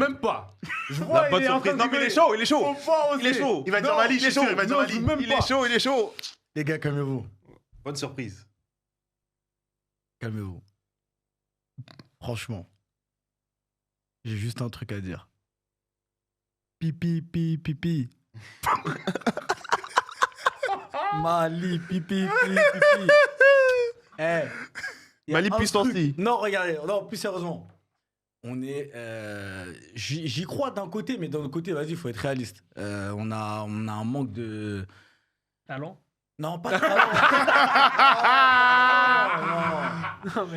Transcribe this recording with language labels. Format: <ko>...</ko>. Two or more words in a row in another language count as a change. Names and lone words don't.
<fr>même pas. Je La vois, bonne il est en surprise. train de Non, mais il est rigoler. chaud, il est chaud. Faut pas oser. Il est chaud. Il va dire Non, Mali, il je est suis sûr, chaud. il va dire N'ose Mali. même Il pas. est chaud, il est chaud. Les gars, calmez-vous. Bonne surprise. Calmez-vous. Franchement, j'ai juste un truc à dire. Pipi, pipi, pipi. Mali, pipi, pipi, pipi. Eh, y a Mali un puissance. truc- Non, regardez, non, plus sérieusement. On est. J'y crois d'un côté, mais d'un autre côté, vas-y, il faut être réaliste. On a un manque de. Talent. Non, pas de talent. Non, mais</fr>